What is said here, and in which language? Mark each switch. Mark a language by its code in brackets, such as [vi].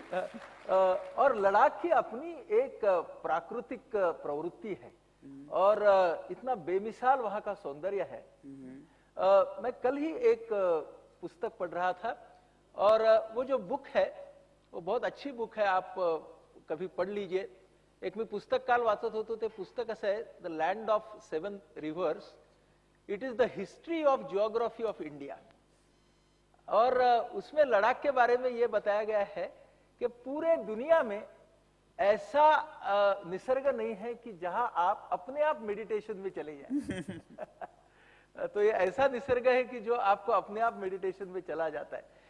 [hi] और लद्दाख की अपनी एक प्राकृतिक प्रवृत्ति है और इतना बेमिसाल वहां का सौंदर्य है। मैं कल ही एक पुस्तक पढ़ रहा था और वो जो बुक है वो बहुत अच्छी बुक है, आप कभी पढ़ लीजिए। [mr] एक मी पुस्तक काल वाचत होतो, ते पुस्तक असं आहे, [en] The land of 7 rivers, it is the history of geography of India. [hi] और उसमें लद्दाख के बारे में ये बताया गया है कि पूरे दुनिया में ऐसा निसर्ग नहीं है कि जहां आप अपने आप मेडिटेशन में चले जाएं। तो ये ऐसा निसर्ग है कि जो आपको अपने आप मेडिटेशन में चला जाता है।